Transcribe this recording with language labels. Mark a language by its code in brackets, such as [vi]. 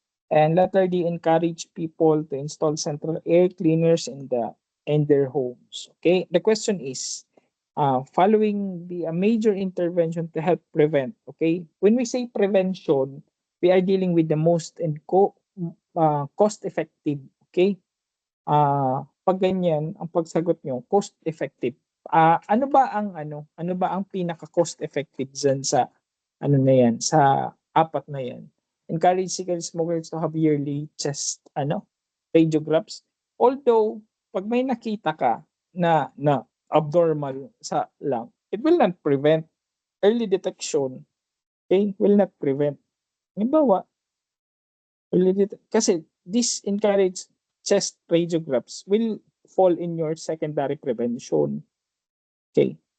[en] And letter D, encourage people to install central air cleaners in their homes. Okay, the question is, following a major intervention to help prevent. Okay, when we say prevention, we are dealing with the most and cost effective. [tl] Okay, pag ganyan ang pagsagot nyo, cost effective. Ano ba ang pinaka cost effective dyan sa na yan, sa apat na yan? [en] Encourage cigarette smokers to have yearly chest radiographs. [tl] Although pag may nakita ka na abnormal sa lung, [en] it will not prevent. Early detection, okay, will not prevent. [tl] Halimbawa, kasi [en] this encourage chest radiographs will fall in your secondary prevention. Okay.